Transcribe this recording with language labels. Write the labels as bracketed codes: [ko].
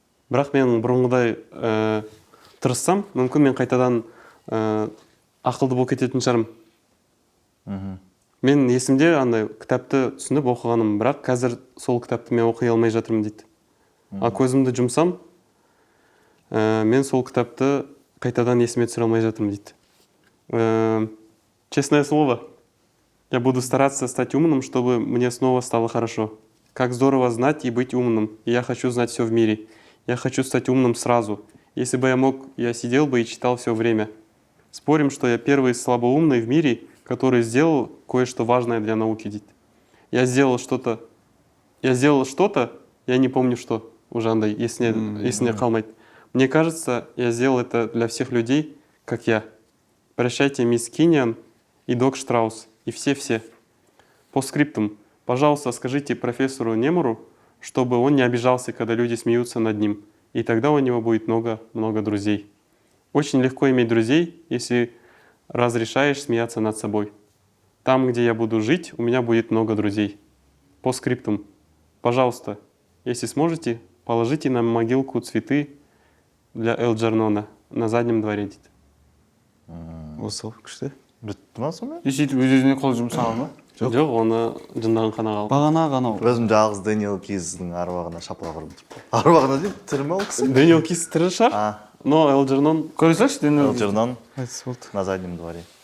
[kk] Бірақ мен бұрынғыдай тырыссам, мүмкін мен қайтадан ақылды болып кететін шығармын. Мен есімде андай кітапты түсініп оқығаным, бірақ қазір сол кітапты мен оқи алмай жатырмын дейді. А көзімді жұмсам, мен сол кітапты қайтадан есіме түсіре алмай жатырмын дейді. [ru] Честное слово, я буду стараться стать умным, чтобы мне снова стало хорошо. Как здорово знать и быть умным. И я хочу знать все в мире. Я хочу стать умным сразу. Если бы я мог, я сидел бы и читал все время. Спорим, что я первый слабоумный в мире, который сделал кое-что важное для науки. Я сделал что-то, я не помню что, уже [kk] андай, есіне қалмайды. [ru] Мне кажется, я сделал это для всех людей, как я. Прощайте, мисс Киньян и док Штраус, и все-все. По скриптам, пожалуйста, скажите профессору Немуру, чтобы он не обижался, когда люди смеются над ним, и тогда у него будет много друзей. Очень легко иметь друзей, если разрешаешь смеяться над собой. Там, где я буду жить, у меня будет много друзей. По скриптам. Пожалуйста, если сможете, положите на могилку цветы для Элджернона на заднем дворе. [kk] Осы күшті. Бітті ма сонымен? Сөйтіп өз-өзіне қол жұмсаған ба? Жоқ, оны жындаған қана қалды. Бағана ғана. Өзім жалғыз Дэниел Киздің аруағына шапалақ ұрып тұрып. Аруағына деймін, тірі ма ол кісі? Дэниел Киз тірі шығар, но Элджернон Көре салшы, Элджернон Қайтыс болды. [ru] на заднем дворе.